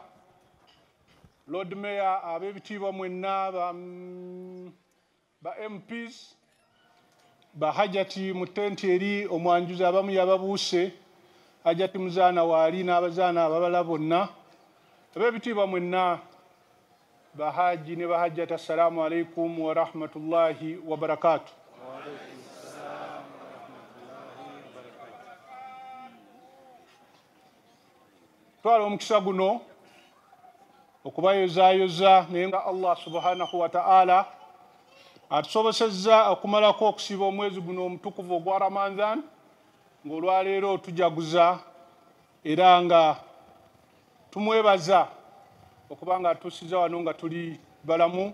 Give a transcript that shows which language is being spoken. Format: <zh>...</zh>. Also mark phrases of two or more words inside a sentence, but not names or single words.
<en>Lord Mayor,</en> <lg>ab'ebitiibwa mwenna, ba MPs, ba Hajati mu tenti eri omwanjuzi abamu yababuuse, Hajati Muzaana waali n'abazaana ababala bonna. Ab'ebitiibwa mwenna, Bahaji ne Bahajjat,</lg> <ar>السلام عليكم ورحمة الله وبركاته.</ar> <lg>Twala omukisa guno okubayozaayoza naye nga</lg> <ar>الله سبحانه وتعالى</ar> <lg>atusobosezza okumalako okusiba omwezi guno omutukuvu ogwa Ramadan, ng'olwaleero tujaguza era nga tumwebaza okubanga atusiza wano nga tuli balamu.</lg>